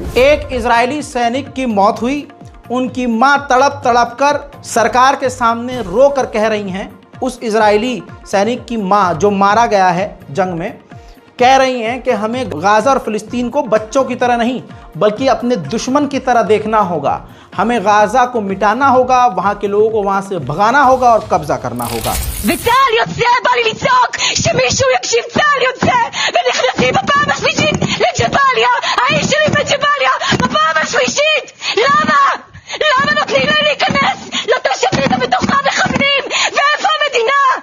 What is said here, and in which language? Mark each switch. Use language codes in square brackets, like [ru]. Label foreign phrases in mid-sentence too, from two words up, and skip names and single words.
[hi] एक इजरायली सैनिक की मौत हुई, उनकी मां तड़प तड़प कर सरकार के सामने रो कर कह रही हैं, उस इजरायली सैनिक की मां जो मारा गया है जंग में, कह रही हैं कि हमें गाजा और फिलिस्तीन को बच्चों की तरह नहीं बल्कि अपने दुश्मन की तरह देखना होगा। हमें गाजा को मिटाना होगा, वहां के लोगों को वहां से भगाना होगा और कब्जा करना होगा। [he] וצה"ל יוצא, בא לי לצעוק שמישהו יקשיב. צה"ל יוצא ונכנסים בפעם השלישית לג'באליה, האיש שלי בג'באליה בפעם השלישית. למה נותנים להם להיכנס לתושבים ובתוכה מכוונים? ואיפה המדינה?